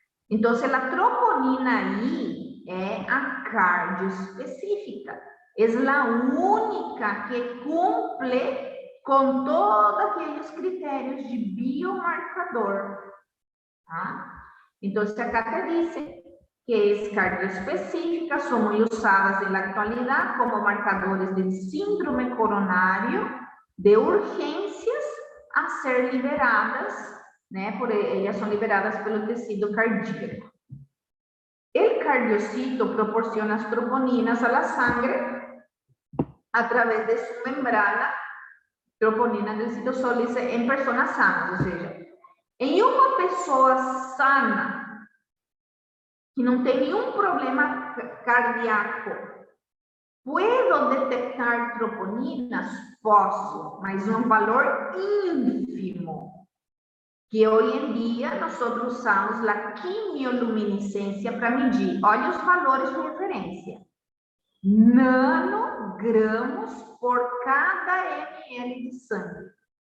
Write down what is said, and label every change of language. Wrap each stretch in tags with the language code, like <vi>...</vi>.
<pt>Então, a troponina I é a cardioespecífica, é a única que cumpre com todos aqueles critérios de biomarcador, tá?</pt> <es>Então, acá te dice que es cardioespecífica, son muy usadas en la actualidad como marcadores del síndrome coronario,</es> <pt>de urgências a ser liberadas, né?</pt> <es>Ellas son liberadas</es> <pt>pelo tecido cardíaco.</pt> <es>El cardiocito proporciona as troponinas a la sangre a través de su membrana, troponina del citosólice en personas sanas,</es> <pt>ou seja, em uma pessoa sana, que não tem nenhum problema cardíaco,</pt> <es>puedo detectar troponinas?</es> <pt>Posso, mas um valor ínfimo, que hoje em dia nós usamos a quimioluminescência para medir. Olha os valores de referência.</pt> <es>Nanogramos por cada ml de sangue.</es>